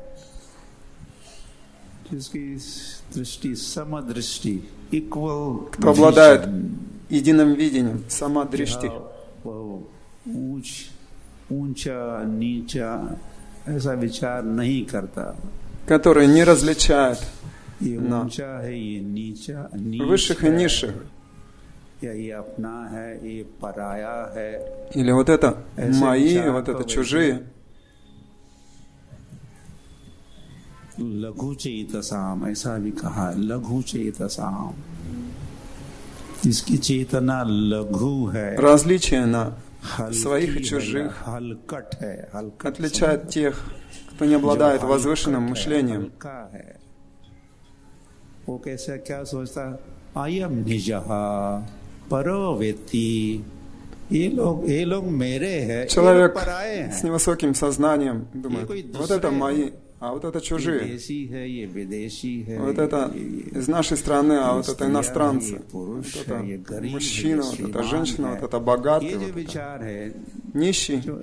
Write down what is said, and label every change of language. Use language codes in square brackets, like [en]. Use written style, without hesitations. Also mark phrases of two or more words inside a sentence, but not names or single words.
[ru] Кто обладает единым видением, самадришти, который не различает на высших и низших. Или вот это мои, вот это чужие. [sa] लघु चेतसाम, [hi] ऐसा भी कहा, [sa] लघु चेतसाम, [hi] इसकी चेतना लघु है. [ru] Различие на своих и чужих отличает тех, кто не обладает возвышенным мышлением. [hi] वो कैसे क्या सोचता, [sa] आयम निजहा परोवेति, [hi] ये लोग मेरे हैं. [ru] Человек с невысоким сознанием думает, вот это мои, а вот это чужие. Вот это из нашей страны, а вот это иностранцы. Вот это мужчина, вот это женщина, вот это богатый, вот это нищий.